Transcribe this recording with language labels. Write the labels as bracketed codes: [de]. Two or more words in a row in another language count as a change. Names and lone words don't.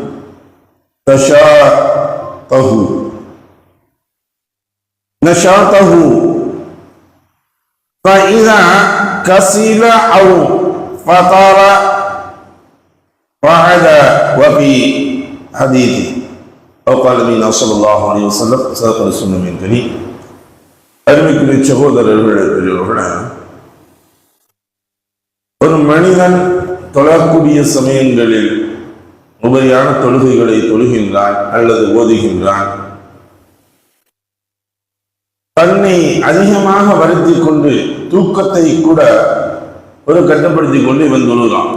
[ar] نشاطه، فإذا كسل أو فطر قعد. وفي حديث أو قال النبي صلى الله عليه وسلم صدق رسول من كريم. [ta] அருமைக்குரிய சகோதரர்களே, ஒரு மனிதன் தொழக்கூடிய சமயங்களில் உபரியான தொழுகைகளை தொழுகின்றான் அல்லது ஓதுகின்றான். தன்னை அதிகமாக வருத்திக் கொண்டு தூக்கத்தை கூட ஒரு கட்டுப்படுத்திக் கொண்டு இவன் தொழுகிறான்.